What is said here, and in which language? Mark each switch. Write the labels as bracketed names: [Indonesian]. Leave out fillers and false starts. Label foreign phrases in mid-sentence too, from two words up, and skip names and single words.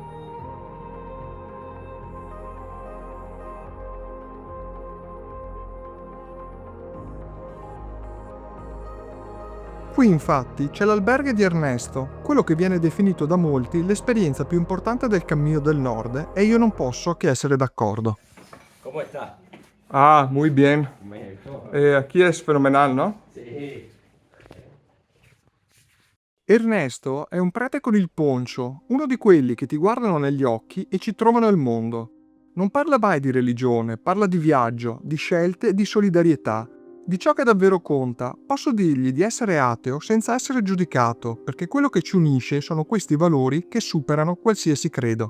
[Italian] Qui infatti c'è l'albergo di Ernesto, quello che viene definito da molti l'esperienza più importante del Cammino del Nord, e io non posso che essere d'accordo. [Spanish] ¿Cómo está? Ah, muy bien. México. Aquí es fenomenal, ¿no? Sí. [Italian] Ernesto è un prete con il poncio, uno di quelli che ti guardano negli occhi e ci trovano il mondo. Non parla mai di religione, parla di viaggio, di scelte e di solidarietà. Di ciò che davvero conta, posso dirgli di essere ateo senza essere giudicato, perché quello che ci unisce sono questi valori che superano qualsiasi credo.